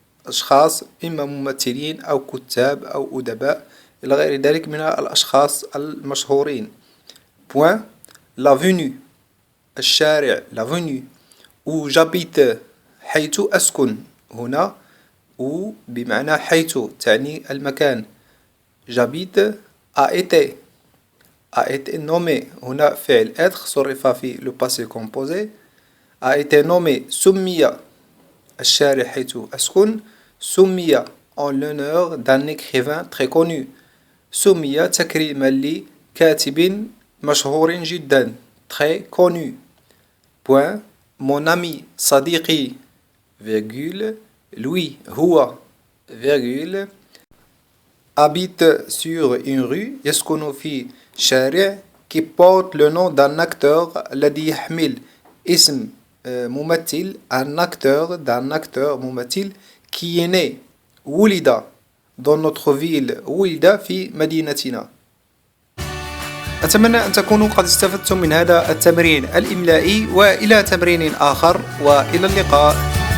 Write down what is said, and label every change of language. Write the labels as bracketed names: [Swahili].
[Arabic] أشخاص إما ممثلين أو كتاب أو أدباء إلى غير ذلك من الأشخاص المشهورين. [French] Point. L'avenue [Arabic] الشارع [French] l'avenue où j'habite [Arabic] حيث أسكن هنا où بمعنى حيث تعني المكان. [French] j'habite a été nommé [Arabic] هنا فعل [French] être [Arabic] صرف في [French] le passé composé a été nommé [Arabic] سمي الشارع حيث أسكن سمي [French] en l'honneur d'un écrivain très connu. [Arabic] سمي تكريما لكاتب مشهور جدا [French] très connu. Point. Mon ami [Arabic] صديقي [French] virgule lui هو virgule habite sur une rue [Arabic] يسكن في شارع [French] qui porte le nom d'un acteur [Arabic] الذي يحمل اسم ممثل [French] un acteur ممثل qui est né ولد dans notre ville [Arabic] ولد في مدينتنا. أتمنى أن تكونوا قد استفدتم من هذا التمرين الإملائي وإلى تمرين آخر وإلى اللقاء.